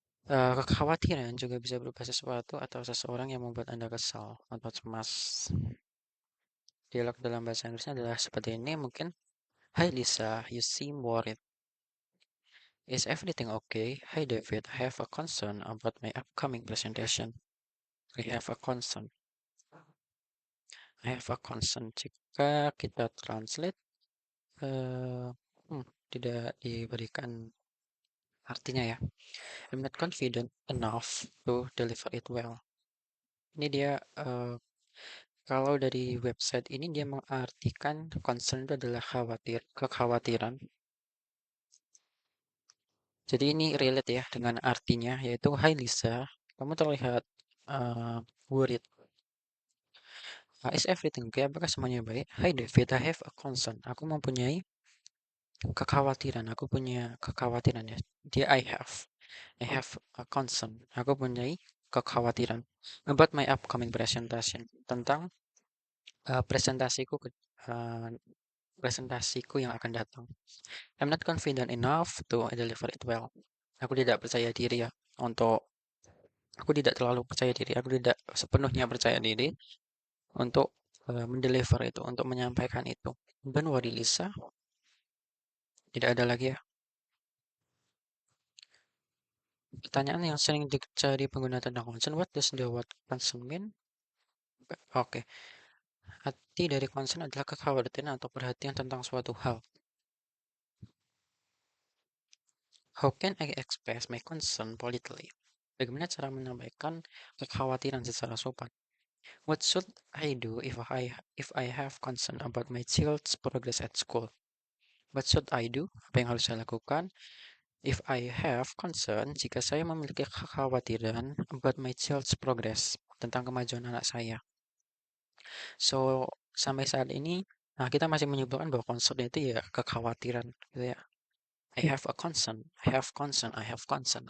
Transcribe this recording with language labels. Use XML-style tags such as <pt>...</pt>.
<id>Kekhawatiran juga bisa berupa sesuatu atau seseorang yang membuat Anda kesal atau cemas. Dialog dalam bahasa Inggrisnya adalah seperti ini mungkin.</id> <en>Hi Lisa, you seem worried. Is everything okay? Hi David, I have a concern about my upcoming presentation. I have a concern. I have a concern.</en> <id>Jika kita translate, eh, tidak diberikan artinya ya.</id> <en>I'm not confident enough to deliver it well.</en> <id>Ini dia kalau dari website ini dia mengartikan concern itu adalah kekhawatiran. Jadi ini relate ya dengan artinya yaitu Hai Lisa, kamu terlihat worried.</id> <en>Is everything okay?</en> <id>Apakah semuanya baik?</id> <en>Hai David, I have a concern.</en> <id>Aku mempunyai kekhawatiran. Aku punya kekhawatiran ya. Dia</id> <en>I have a concern.</en> <id>Aku punya kekhawatiran</id> <en>about my upcoming presentation</en> <id>tentang uh, presentasiku ke- uh, presentasiku yang akan datang.</id> <en>I'm not confident enough to deliver it well.</en> <id>Aku tidak percaya diri ya untuk aku tidak terlalu percaya diri. Aku tidak sepenuhnya percaya diri untuk mendeliver itu, untuk menyampaikan itu. Dan worry Lisa, tidak ada lagi ya. Pertanyaan yang sering dicari pengguna tentang concern,</id> <en>what does the word concern mean?</en> <id>Oke, arti dari concern adalah kekhawatiran atau perhatian tentang suatu hal.</id> <en>How can I express my concern politely?</en> <id>Bagaimana cara menyampaikan kekhawatiran secara sopan?</id> <en>What should I do if I have concern about my child's progress at school? What should I do?</en> <id>Apa yang harus saya lakukan?</id> <en>If I have concern,</en> <id>jika saya memiliki kekhawatiran</id> <en>about my child's progress,</en> <id>tentang kemajuan anak saya. So, sampai saat ini, nah kita masih menyimpulkan bahwa concern itu ya kekhawatiran, gitu ya.</id> <en>I have a concern, I have concern, I have concern.</en>